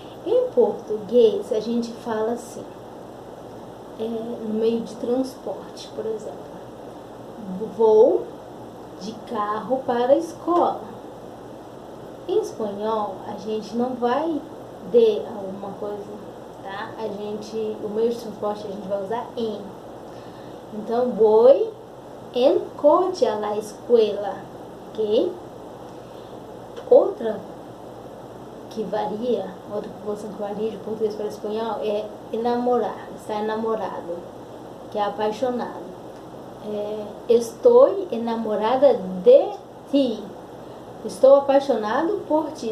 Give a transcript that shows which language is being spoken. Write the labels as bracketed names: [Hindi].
[Portuguese] Em português, a gente fala assim, no meio de transporte, por exemplo. Vou de carro para a escola. Em espanhol, a gente não vai de alguma coisa, tá? O meio de transporte a gente vai usar em. Então, [Spanish] voy en coche a la escuela, [Portuguese] ok? Outra preposição que varia de português para espanhol é enamorar, estar enamorado, que é apaixonado. Estou [Spanish] enamorada de ti. [Portuguese] Estou apaixonado por ti.